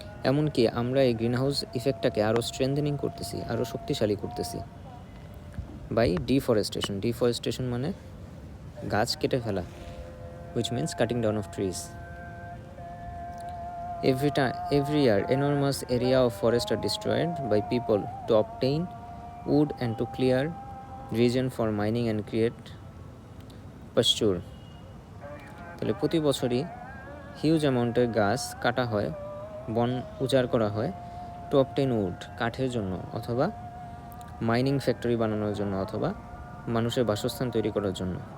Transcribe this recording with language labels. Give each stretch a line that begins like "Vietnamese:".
Bangla: এমনকি আমরা এই গ্রিনহাউস ইফেক্টটাকে আরও স্ট্রেংথেনিং করতেছি, আরও শক্তিশালী করতেছি বাই ডিফরেস্টেশন মানে গাছ কেটে ফেলা,
English: which means cutting down of trees. Every year enormous area of forest are destroyed by people to obtain wood and to clear region for mining and create pasture.
Bangla: তাহলে প্রতি বছরই হিউজ অ্যামাউন্টের গাছ কাটা হয়, বন উজাড় করা হয়,
English: to obtain wood
Bangla: কাঠের জন্য, অথবা মাইনিং ফ্যাক্টরি বানানোর জন্য, অথবা মানুষের বাসস্থান তৈরি করার জন্য।